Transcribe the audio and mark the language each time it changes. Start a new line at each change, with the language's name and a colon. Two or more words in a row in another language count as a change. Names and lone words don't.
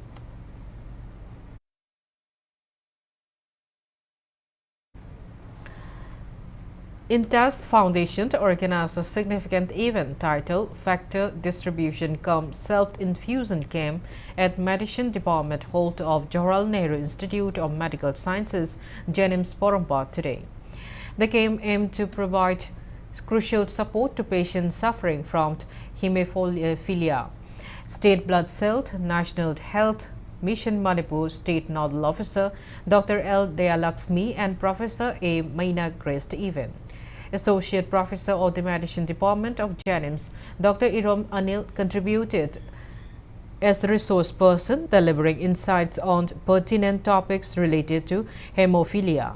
English: Intas Foundation organized a significant event titled Factor Distribution Cum Self-Infusion Camp at Medicine Department Hall of Jawaharlal Nehru Institute of Medical Sciences, Jenims, Porompa today. The camp aimed to provide crucial support to patients suffering from hemophilia. State Blood Cell, National Health Mission Manipur State Nodal Officer Dr. L. Dayalaxmi and Professor A. Maina graced the event. Associate Professor of the Medicine Department of Jenims, Dr. Irom Anil contributed as a resource person, delivering insights on pertinent topics related to hemophilia.